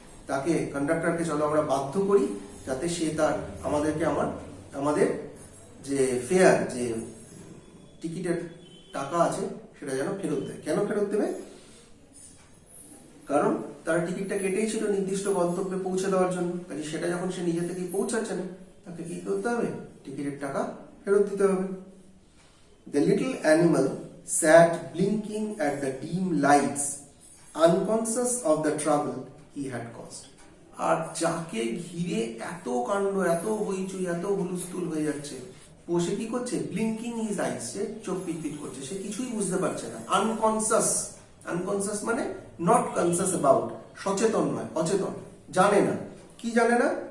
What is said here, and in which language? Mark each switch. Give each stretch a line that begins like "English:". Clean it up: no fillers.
Bangla: তাকে, কন্ডাক্টরকে চলো আমরা বাধ্য করি যাতে সে তার আমাদেরকে আমাদের যে ফেয়ার, যে টিকিটের টাকা আছে সেটা যেন ফেরত দেয়। কেন ফেরত দেবে? কারণ তার টিকিটটা কেটেই ছিল নির্দিষ্ট গন্তব্যে পৌঁছে দেওয়ার জন্য। কাজে সেটা যখন সে নিজে থেকেই পৌঁছাচ্ছে না, তাকে কি করতে হবে? টিকিটের টাকা ফেরত দিতে হবে।
English: The little animal sat blinking at the dim lights, unconscious of the trouble he had caused.
Bangla: আর যাকে ঘিরে এত কাণ্ড, এত হইচই, এত হুলস্থুল হয়ে যাচ্ছে, বসে কি করছে?
English: blinking his eyes,
Bangla: সে চোখ পিটপিট করছে, সে কিছুই বুঝতে পারছে না। আনকনসাস, আনকনসাস মানে
English: not conscious about,
Bangla: সচেতন নয়, অচেতন, জানে না। কি জানে না?